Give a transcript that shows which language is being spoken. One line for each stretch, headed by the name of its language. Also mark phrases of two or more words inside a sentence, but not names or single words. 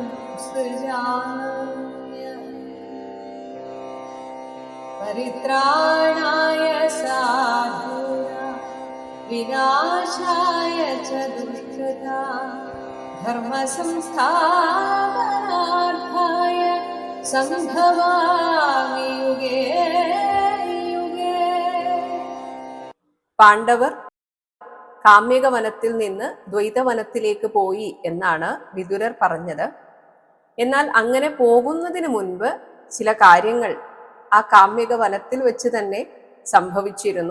Sanskrit: सृजाम्य परित्राणाय साधूनां विनाशाय च दुष्कृतां धर्मसंस्थापनार्थाय സംഭവാമി യുഗേ യുഗേ.
Malayalam: പാണ്ഡവർ കാമ്യക വനത്തിൽ നിന്ന് ദ്വൈതവനത്തിലേക്ക് പോയി എന്നാണ് വിദുരർ പറഞ്ഞത്. എന്നാൽ അങ്ങനെ പോകുന്നതിന് മുൻപ് ചില കാര്യങ്ങൾ ആ കാമ്യക വനത്തിൽ വെച്ച് തന്നെ സംഭവിച്ചിരുന്നു.